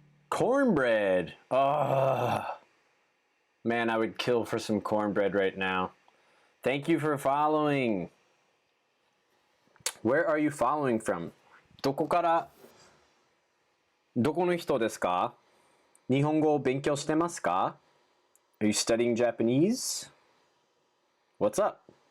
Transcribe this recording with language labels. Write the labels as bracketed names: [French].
[English] Cornbread. Oh, man, I would kill for some cornbread right now. Thank you for following. Where are you following from? [Japanese] どこの人ですか? 日本語を勉強してますか? [English] Are you studying Japanese? What's up?